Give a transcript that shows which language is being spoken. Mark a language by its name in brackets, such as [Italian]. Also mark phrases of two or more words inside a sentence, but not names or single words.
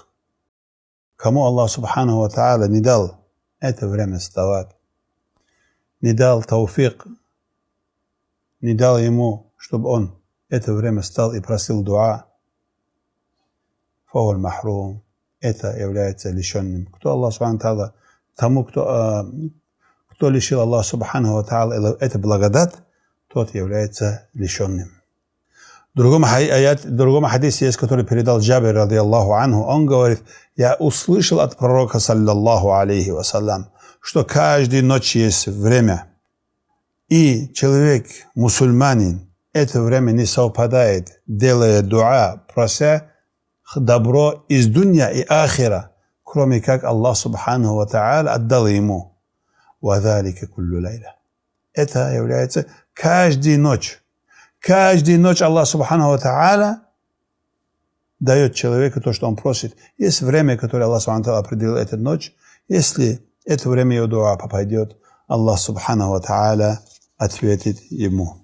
[Russian] Кому [Arabic] الله سبحانه وتعالى [Russian] не дал это время вставать, не дал тауфик, не дал ему, чтобы он это время встал и просил дуа, [Arabic] فهو محروم, [Russian] это является лишенным. Кто [Arabic] الله سبحانه وتعالى, [Russian] тому, кто лишил [Arabic] الله سبحانه وتعالى [Russian] это благодать, тот является лишенным. В другом хадисе есть, который передал Джабир, [Arabic] رضي الله عنه, [Russian] он говорит, я услышал от пророка, [Arabic] صلى الله عليه وسلم, [Russian] что каждую ночь есть время, и человек, мусульманин, это время не совпадает, делая дуа, прося добро из дунья и ахира, кроме как [Arabic] الله سبحانه وتعالى [Russian] отдал ему. [Arabic] وَذَلِكَ كُلُّ لَيْلَةٍ. [Russian] Это является каждую ночь. Каждую ночь [Arabic] الله سبحانه وتعالى [Russian] дает человеку то, что он просит. Есть время, которое [Arabic] الله سبحانه وتعالى [Russian] определил эту ночь. Если это время его дуа попадет, [Arabic] الله سبحانه وتعالى [Russian] ответит ему.